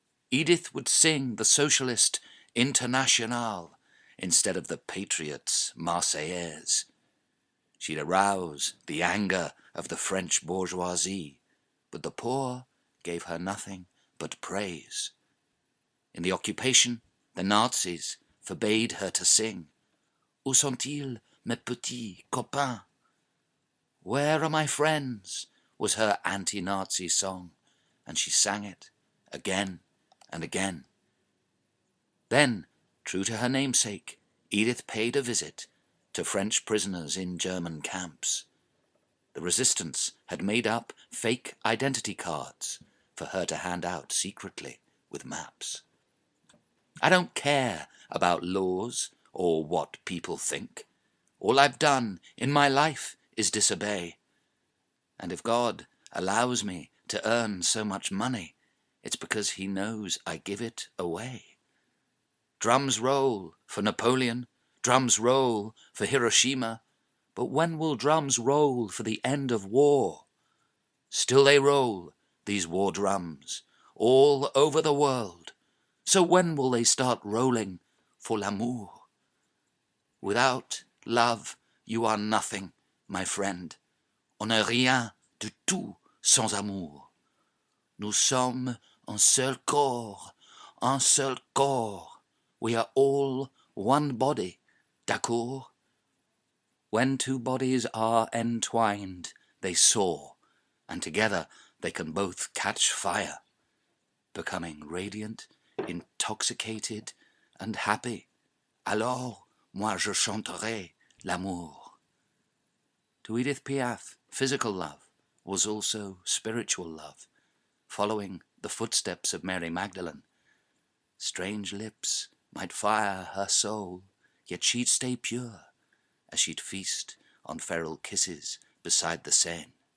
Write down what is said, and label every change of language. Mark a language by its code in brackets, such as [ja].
[en] Edith would sing the socialist Internationale instead of the patriots' Marseillaise. She'd arouse the anger of the French bourgeoisie, but the poor gave her nothing but praise. In the occupation, the Nazis forbade her to sing. [fr] Où sont-ils, mes petits copains? [en] Where are my friends? Was her anti-Nazi song, and she sang it again and again. Then, true to her namesake, Edith paid a visit to French prisoners in German camps. The resistance had made up fake identity cards for her to hand out secretly with maps. I don't care about laws or what people think. All I've done in my life is disobey. And if God allows me to earn so much money, it's because he knows I give it away. Drums roll for Napoleon, drums roll for Hiroshima, but when will drums roll for the end of war? Still they roll, these war drums, all over the world. So when will they start rolling for l'amour? Without love, you are nothing, my friend. [fr] On n'est rien du tout sans amour. Nous sommes un seul corps, un seul corps. [en] We are all one body, d'accord? When 2 bodies are entwined, they soar, and together they can both catch fire, becoming radiant, intoxicated, and happy. [fr] Alors, moi je chanterai l'amour. [en] To Edith Piaf, physical love was also spiritual love, following the footsteps of Mary Magdalene. Strange lips might fire her soul, yet she'd stay pure, as she'd feast on feral kisses beside the Seine.